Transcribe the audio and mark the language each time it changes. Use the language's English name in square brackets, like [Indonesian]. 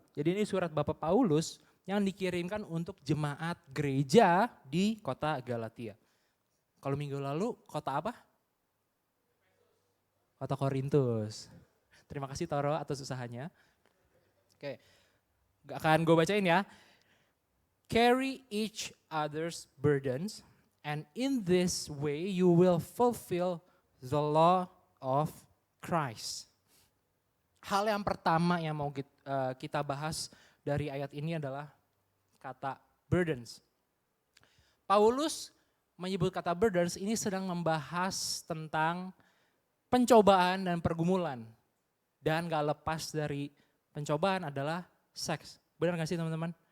[Indonesian] Jadi ini surat Bapak Paulus yang dikirimkan untuk jemaat gereja di kota Galatia. Kalau minggu lalu kota apa? Kota Korintus. Terima kasih Toro atas usahanya. Oke, gak akan gue bacain ya. [English] Carry each other's burdens, and in this way you will fulfill the law of Christ. [Indonesian] Hal yang pertama yang mau kita bahas dari ayat ini adalah kata burdens. Paulus menyebut kata burdens ini sedang membahas tentang pencobaan dan pergumulan. Dan gak lepas dari pencobaan adalah seks. Benar gak sih teman-teman?